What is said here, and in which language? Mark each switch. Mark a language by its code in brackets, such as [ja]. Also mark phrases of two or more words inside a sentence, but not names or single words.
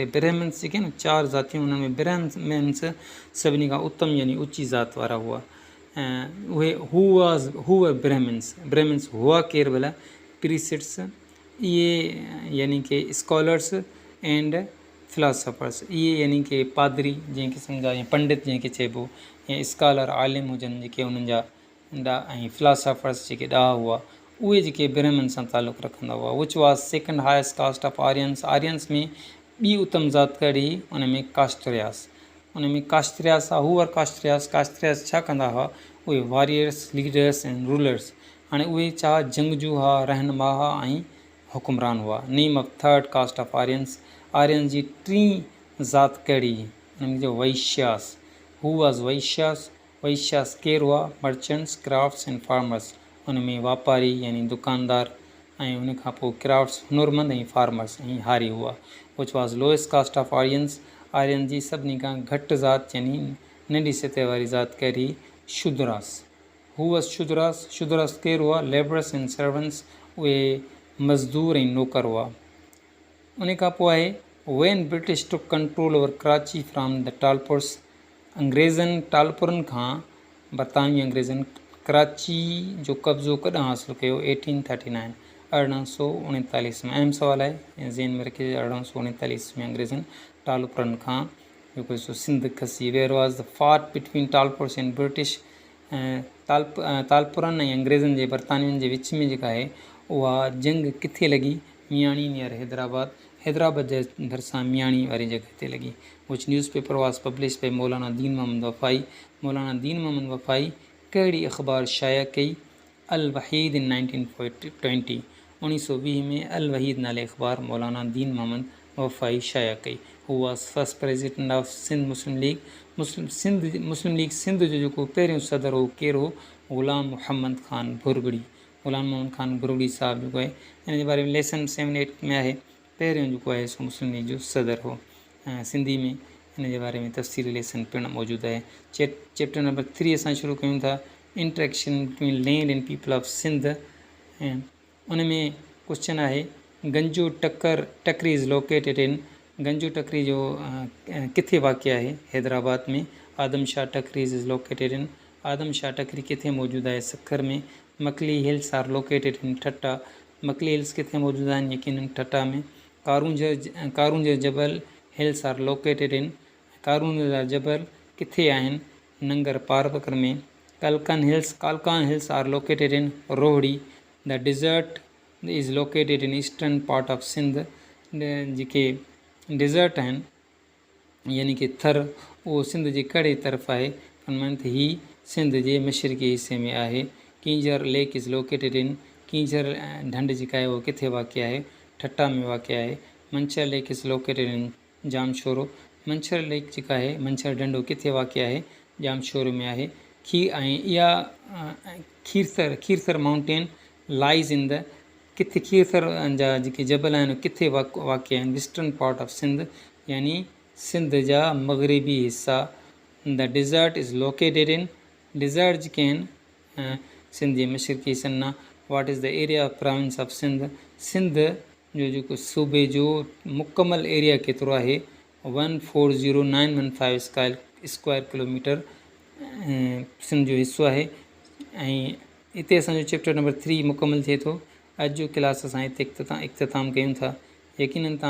[sd] ब्राह्मिन्स जेके आहिनि 4 ज़ातियूं, हुन में ब्राह्मिन्स सभिनी खां उत्तम यानी ऊची ज़ात वारा हुआ। उहे हू ब्राह्मिन्स हुआ केर भला? प्रीसिट्स, इहे यानी कि [en] scholars and philosophers, [sd] इहे यानी कि पादरी जंहिं क़िस्म जा, या पंडित जंहिंखे चइबो, या स्कॉलर आलिम हुजनि जेके उन्हनि जा ऐं फिलासफ़र्स जेके ॾाह हुआ, उहे जेके ब्राह्मन सां ताल्लुक़ु रखंदा हुआ। [en] Which was second highest caste of Aryans. [sd] आर्यंस में ॿी उत्तम ज़ात कहिड़ी? उन में कास्टरियास। उन में कास्टरियास आहे। हू कास्टरियास छा कंदा हुआ? उहे [en] warriors, leaders [sd] ऐं रूलर्स। हाणे उहे छा जंगजू हुआ, रहनुमा हुआ ऐं हुकुमरान हुआ। [en] Name of third caste of Aryans, [sd] आर्यन जी 3 ज़ात कहिड़ी? उन जो वैश्यास। [en] Who was Vaishyas. [sd] वैश्यास केरु हुआ? [en] Merchants, crafts and farmers. [sd] उन में वापारी यानी दुकानदार, ऐं उन खां पोइ क्राफ्ट्स हुनरमंद ऐं फार्मर्स ऐं हारी हुआ। [en] Which was lowest caste of Aryans, [sd] आर्यन जी सभिनी खां घटि ज़ात यानी नंढी सतह वारी ज़ात कहिड़ी? शूद्रास। [en] Who was Shudras. [sd] शूद्रास केरु हुआ? [en] Labourers and servants, [sd] उहे मज़दूर ऐं नौकर हुआ। उन खां पोइ आहे [en] When British took control over Karachi from the Talpurs, [sd] अंग्रेज़नि टालपुरनि खां, बरतानवी अंग्रेज़नि कराची जो कब्ज़ो कॾहिं हासिलु कयो? 1839, 1839 में। अहम सुवाल आहे, ज़हन में रखिजे। 1839 में अंग्रेज़नि टालपुरनि खां जेको सो सिंध खसी। [en] Where was the fight between Talpurs and British, [sd] तालपुरनि ऐं अंग्रेज़नि जे बरतानियुनि जे विच में जेका आहे उहा जंग किथे लॻी? मियाणी नियर हैदराबाद, हैदराबाद जे भरिसां मियाणी वारी जॻह ते लॻी। [en] Which newspaper was publish by Maulana Deen Mohammad Wafai. [sd] मौलाना दीन मोहम्मद वफ़ाई कहिड़ी अख़बार शाया कई? अल वहीद इन 1920, 1920 में अल वहीद नाले अख़बार मौलाना दीन मोहम्मद वफ़ाई शाया कई। [en] Who was first president of Sindh Muslim League. [sd] मुस्लिम लीग सिंध जो जेको पहिरियों सदर हो केरु हो? ग़ुलाम मोहम्मद ख़ान भुरगड़ी। ग़ुलाम मोहम्मद ख़ान भुरगड़ी साहिबु जेको आहे, हिन जे बारे में लेसन 7-8 में आहे। पहिरियों जेको आहे सो मुस्लिम लीग जो सदर हो। सिंधी में हिन जे बारे में तफ़सीली लेसन पिणु मौजूदु आहे। [en] Chapter number 3 [sd] असां शुरू कयूं था, [en] Interaction between land and people of Sindh. [sd] ऐं उन में क्वेश्चन आहे गंजो टकरी [en] is located in, [sd] गंजो टकरी जो किथे वाक़िआ आहे? हैदराबाद में। आदम शाह टकरी [en] is located in, [sd] आदम शाह टकरी किथे मौजूदु आहे? सखर में। मकली [en] hills are located in [sd] ठट्टा, मकली हिल्स किथे मौजूदु आहिनि? यकीनन ठट्टा में। [en] Karoonjh Jabal hills are located in, [sd] कारूंज जा जबल किथे आहिनि? नंगर पारबकर में। [en] Kalkan hills are located in Rohri. The desert is located in eastern part of Sindh, [sd] जेके डिज़र्ट आहिनि यानी कि थर, उहो सिंध जे कहिड़े तरफ़ आहे? फरमाइनि त ही सिंध जे मशरिक़ी हिसे में आहे। कींजर लेक [en] is located in, [sd] कींजर ढंढ जेका आहे उहो किथे वाक़िआ आहे? ठट्टा में वाक़िआ आहे। मंछर लेक [en] is located in [sd] जामशोरो, मंछर लेक जेका आहे, मंछर ढंढो किथे वाक़िआ आहे? जामशोरो में आहे। ऐं इहा खीरथर [en] mountain lies in the, [sd] किथे खीरथर जा जेके जबल आहिनि किथे वाक़िआ आहिनि? [en] western part of Sindh [sd] यानी सिंध जा मग़रिबी हिसा। [en] The desert is located in, [sd] डिज़र्ट जेके आहिनि सिंध जे मशरिक़ी हिसनि ना। [en] What is the area of province of Sindh, [sd] सिंध जो जेको सूबे जो मुकमल एरिया केतिरो आहे? 140915 [en] square kilometer [sd] सिंध जो हिसो आहे। ऐं हिते असांजो [en] chapter number 3 [sd] मुकमल थिए थो। अॼु जो क्लास असां हिते इख़्तिताम कयूं था।